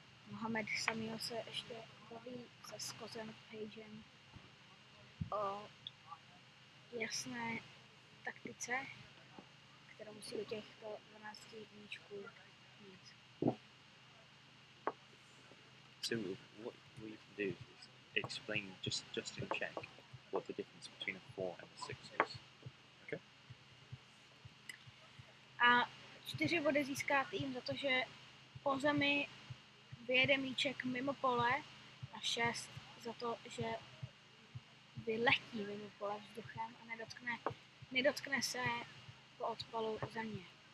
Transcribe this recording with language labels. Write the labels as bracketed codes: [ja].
[cs] Mohamed Samil se ještě baví se Scottem Pagem o jasné taktice, kterou musí do těchto 12 míčků mít. [en] So what we can do is explain just in Czech what the difference between a 4 and a 6 is. Okay? [cs] A 4 body získá tým za to, že po zemi vyjede míček mimo pole a 6 za to, že vyletí mimo pole vzduchem a nedotkne se po odpalu země.